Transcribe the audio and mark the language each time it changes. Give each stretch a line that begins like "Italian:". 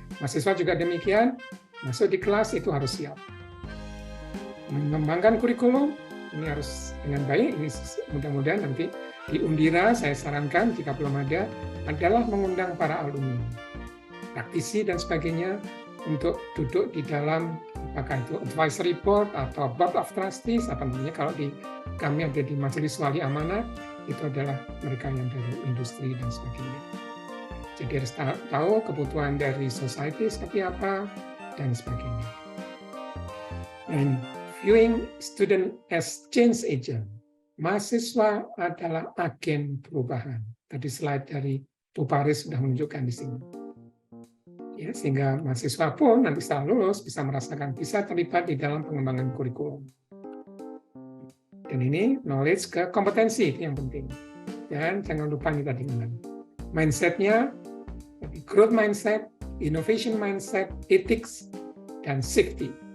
Indonesian: Mahasiswa juga demikian, masuk di kelas itu harus siap. Mengembangkan kurikulum, ini harus dengan baik, ini mudah-mudahan nanti di Undira saya sarankan jika belum ada, adalah mengundang para alumni, praktisi dan sebagainya untuk duduk di dalam apakah itu advisory board atau board of trustees, apa namanya kalau di kami ada di majelis wali amanat, itu adalah mereka yang dari industri dan sebagainya. Jadi harus tahu kebutuhan dari society seperti apa dan sebagainya.
English: And viewing student as change agent.
Indonesian: Mahasiswa adalah agen perubahan. Tadi slide dari Bu Paris sudah menunjukkan di sini. Ya, sehingga mahasiswa pun nanti setelah lulus bisa merasakan, bisa terlibat di dalam pengembangan kurikulum. Dan ini knowledge ke kompetensi yang penting. Dan jangan lupa ini tadi mindset-nya, growth mindset, innovation mindset, ethics, dan safety.